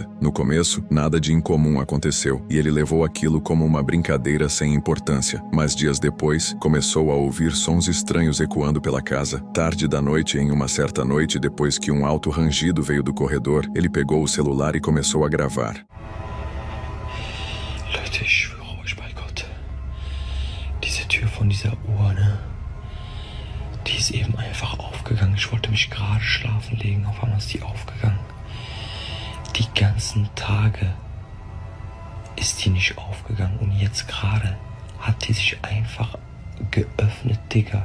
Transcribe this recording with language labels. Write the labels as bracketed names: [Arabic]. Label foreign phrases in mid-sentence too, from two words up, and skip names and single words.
[Portuguese] No começo, nada de incomum aconteceu, e ele levou aquilo como uma brincadeira sem importância. Mas dias depois, começou a ouvir sons estranhos ecoando pela casa. Tarde da noite, em uma certa noite, depois que um alto rangido veio do corredor, ele pegou o celular e começou a gravar. [German] Leute, ich schwöre euch bei Gott, diese Tür von dieser Uhr, ne? Die ist eben einfach aufgegangen. Ich wollte mich gerade schlafen legen, auf einmal ist die aufgegangen. Die ganzen Tage ist die nicht aufgegangen und jetzt gerade hat die sich einfach geöffnet, Digga.